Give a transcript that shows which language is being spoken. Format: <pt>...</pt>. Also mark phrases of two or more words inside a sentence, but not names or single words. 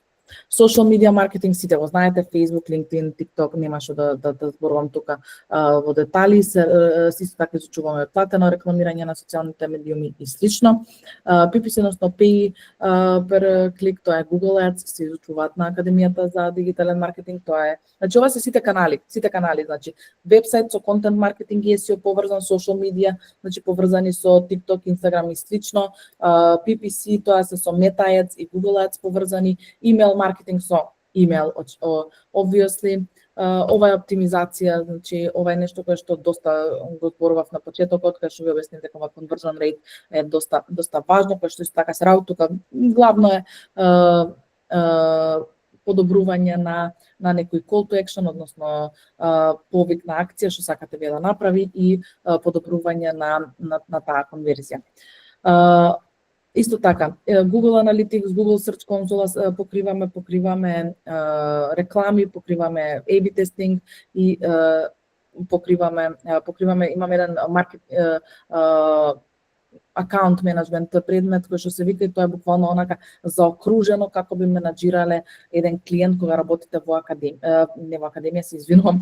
<en>Social media</en> <mk>маркетинг, сите го знаете, Facebook, LinkedIn, TikTok, нема што да зборувам тука во детали. Се исто така изучуваме платено рекламирање на социјалните медиуми и слично.</mk> <en>PPC, односно Pay per click,</en> <mk>тоа е Google Ads, се изучуваат на Академијата за дигитален маркетинг, тоа е. Значи ова се сите канали, значи вебсайт со контент маркетинг и SEO поврзан,</mk> <en>social media,</en> <mk>значи поврзани со TikTok, Instagram и слично. PPC, тоа се со Meta Ads и Google Ads поврзани, email маркетинг со</mk> <en>email, obviously.</en> <mk>Ова е оптимизација, значи ова е нешто кое што доста го зборував на почетокот, кај што ви обяснив дека ова</mk> <en>conversion rate</en> <mk>е доста важно, кај што исто така се работи тука. Главно е подобрување на некој</mk> <en>call to action,</en> <mk>односно повик на акција што сакате вие да направи и подобрување на таа конверзија. Исто така, Google Analytics, Google Search Console покриваме реклами, покриваме A/B тестинг и покриваме имаме еден маркет акаунт менеджмент предмет кој што се вика и тоа е буквално онака заокружено како би менаџирале еден клиент кога работите во академија, не во академија, се извинувам.</mk>